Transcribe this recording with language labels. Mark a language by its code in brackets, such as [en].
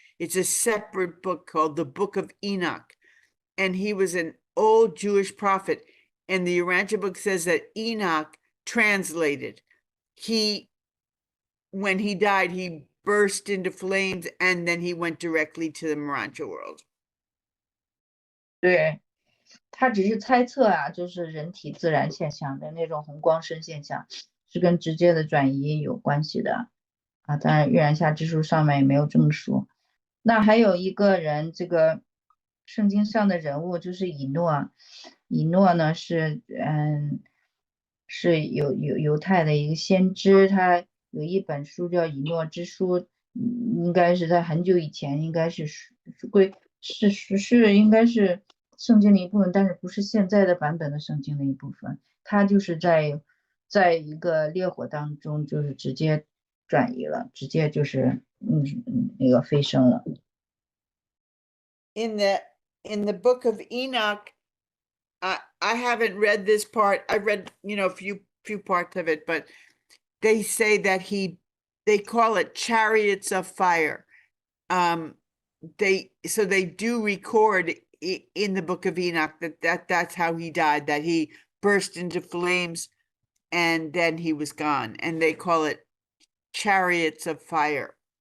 [en] It's a separate book called the Book of Enoch, and he was an old Jewish prophet. And the Urantia book says that Enoch translated. When he died, he burst into flames, and then he went directly to the Urantia world. [zh] 对，他只是猜测啊，就是人体自然现象的那种红光身现象，是跟直接的转移有关系的啊。当然，《预言下之书》上面也没有这么说。那还有一个人，这个圣经上的人物就是以诺。以诺呢是是犹太的一个先知，他有一本书叫《以诺之书》，应该是在很久以前，应该是应该是圣经的一部分，但是不是现在的版本的圣经的一部分。他就是在一个烈火当中，就是直接转移了，直接就是那个飞升了。 [en] In the Book of Enoch, I haven't read this part. I've read, a few parts of it, but they say that they call it chariots of fire. So they do record in the book of Enoch that's how he died, that he burst into flames and then he was gone, and they call it chariots of fire.